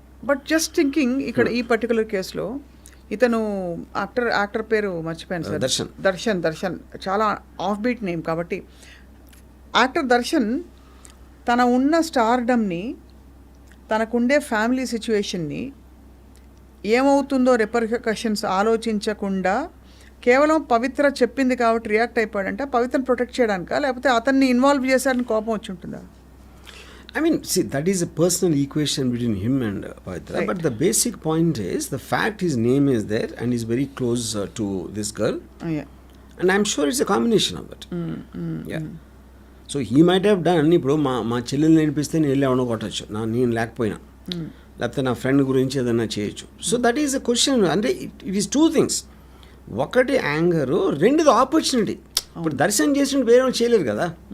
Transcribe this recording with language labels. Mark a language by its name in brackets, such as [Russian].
[English] but just thinking, [Telugu] ఇక్కడ ఈ particular కేసులో ఇతను యాక్టర్ పేరు మర్చిపోయాను సార్, దర్శన్ చాలా ఆఫ్ బీట్ నేమ్ కాబట్టి, యాక్టర్ దర్శన్ తన ఉన్న స్టార్డమ్ని, తనకుండే ఫ్యామిలీ సిచ్యువేషన్ని, ఏమవుతుందో రిపర్కషన్స్ ఆలోచించకుండా కేవలం పవిత్ర చెప్పింది కాబట్టి రియాక్ట్ అయిపోయాడంటే పవిత్రను ప్రొటెక్ట్ చేయడానికా, లేకపోతే అతన్ని ఇన్వాల్వ్ చేశాడని కోపం వచ్చి ఉంటుందా? [English] I mean, see, that is a personal equation between him and Pavitra. Right. But the basic point is, the fact his name is there and he's very close to this girl. Yeah. And I'm sure it's a combination of it. Yeah. So he might have done, [Telugu] ఇప్పుడు మా చెల్లెలు నేర్పిస్తే నేను వెళ్ళి ఎవడో కొట్టచ్చు, నేను లేకపోయినా, లేకపోతే నా ఫ్రెండ్ గురించి ఏదైనా చేయొచ్చు. [English] So that is a question. [Telugu] అంటే [English] It is 2 things. [Telugu] ఒకటి యాంగరు, రెండుది ఆపర్చునిటీ. ఇప్పుడు దర్శనం చేసినట్టు వేరే వాళ్ళు చేయలేరు కదా.